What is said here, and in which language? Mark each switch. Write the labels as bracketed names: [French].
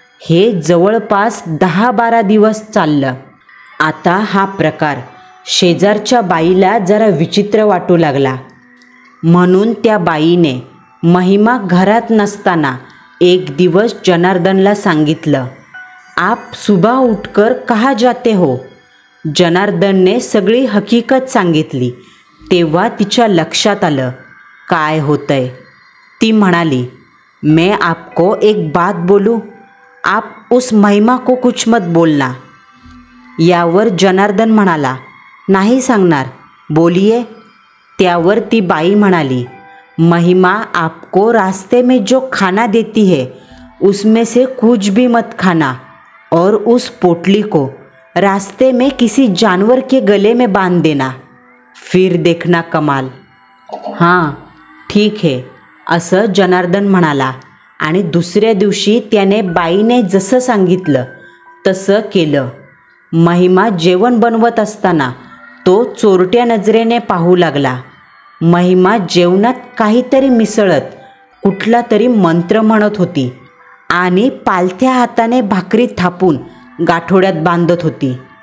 [Marathi] हे जवळपास 10-12 दिवस चाललं. आता हा प्रकार शेजारच्या बाईला जरा विचित्र वाटू लागला, म्हणून त्या बाईने महिमा घरात नसताना एक दिवस जनार्दनला सांगितलं, [Hindi] आप सुबह उठकर कहाँ जाते हो. [Marathi] जनार्दनने सगळी हकीकत सांगितली. तेव्हा तिच्या लक्षात आलं काय होतंय. ती म्हणाली, [Hindi] मैं आपको एक बात बोलूं, आप उस महिमा को कुछ मत बोलना. [Marathi] यावर जनार्दन म्हणाला, नाही सांगणार, बोलिए. त्यावर ती बाई म्हणाली, [Hindi] महिमा आपको रास्ते में जो खाना देती है उसमें से कुछ भी मत खाना, और उस पोटली को रास्ते में किसी जानवर के गले में बांध देना, फिर देखना कमाल. हां ठीक है, [Marathi] असं जनार्दन म्हणाला आणि दुसऱ्या दिवशी त्याने बाईने जसं सांगितलं तसं केलं. महिमा जेवण बनवत असताना तो चोरट्या नजरेने पाहू लागला. महिमा जेवणात काहीतरी मिसळत कुठला तरी मंत्र म्हणत होती आणि पालथ्या हाताने भाकरी थापून गाठोड्यात बांधत होती.